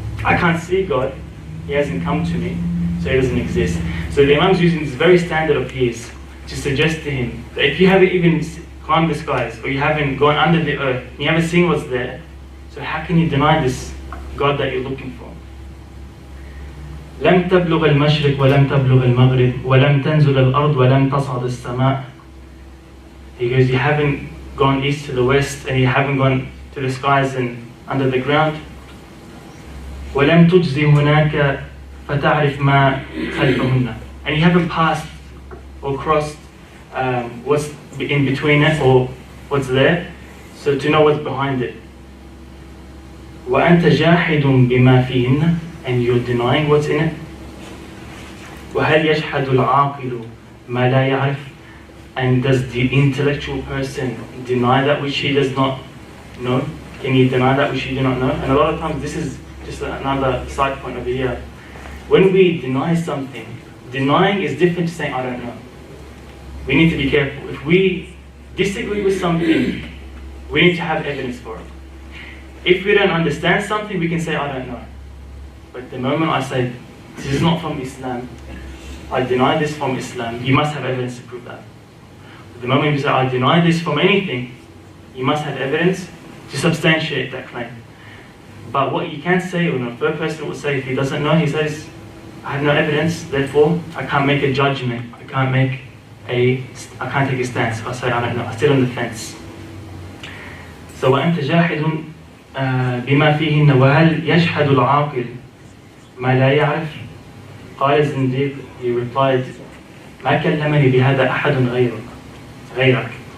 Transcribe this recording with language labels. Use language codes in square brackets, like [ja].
[en] I can't see God, he hasn't come to me, so he doesn't exist. So the Imam's using this very standard of his to suggest to him that if you haven't even climbed the skies, or you haven't gone under the earth, you haven't seen what's there, so how can you deny this God that you're looking for? [ar] لم تبلغ المشرق ولم تبلغ المغرب ولم تنزل الأرض ولم تصعد السماء. [en] He goes, you haven't gone east to the west, and you haven't gone to the skies and under the ground. [ar] ولم تجزي هناك فتعرف ما خلفهن. [en] And you haven't passed or crossed what's in between it, or what's there, so to know what's behind it. [ar] وأنت جاحد بما فيهن. [en] And you're denying what's in it. [ar] وهل يجحد العاقل ما لا يعرف? [en] And does the intellectual person deny that which he does not know? Can you deny that which you do not know? And a lot of times, this is just another side point over here. When we deny something, denying is different to saying I don't know. We need to be careful. If we disagree with something, we need to have evidence for it. If we don't understand something, we can say I don't know. But the moment I say, this is not from Islam, I deny this from Islam, you must have evidence to prove that. The moment you say, I deny this from anything, you must have evidence to substantiate that claim. But what you can't say, or a third person will say, if he doesn't know, he says, I have no evidence, therefore I can't make a judgment, I can't take a stance. I say, I don't know, I sit on the fence. [ar] So وأنت جاحد بما فيهن وهل يجحد العاقل ما لا يعرف. قال الزنديق, [en] he replied, [ar] ما كلمني بهذا أحد غيرك.